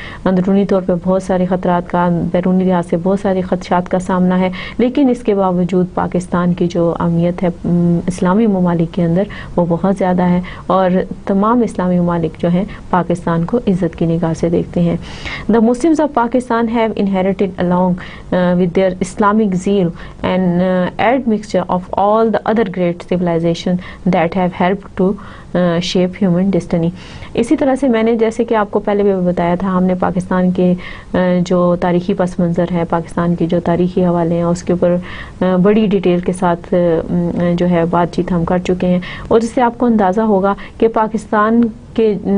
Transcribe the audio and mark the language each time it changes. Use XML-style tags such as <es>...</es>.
<ur>اندرونی طور پر بہت سارے خطرات کا، بیرونی لحاظ سے بہت سارے خدشات کا سامنا ہے، لیکن اس کے باوجود پاکستان کی جو اہمیت ہے اسلامی ممالک کے اندر وہ بہت زیادہ ہے، اور تمام اسلامی ممالک جو ہیں پاکستان کو عزت کی نگاہ سے دیکھتے ہیں.</ur> <en>The Muslims of Pakistan have inherited along with their Islamic zeal and admixture of all the other great civilizations that have helped to shape human destiny.</en> <ur>اسی طرح سے میں نے جیسے کہ آپ کو پہلے بھی بتایا تھا، ہم نے پاکستان کے جو تاریخی پس منظر ہے، پاکستان کی جو تاریخی حوالے ہیں اس کے اوپر بڑی ڈیٹیل کے ساتھ جو ہے بات چیت ہم کر چکے ہیں، اور اس سے آپ کو اندازہ ہوگا کہ پاکستان کے</ur>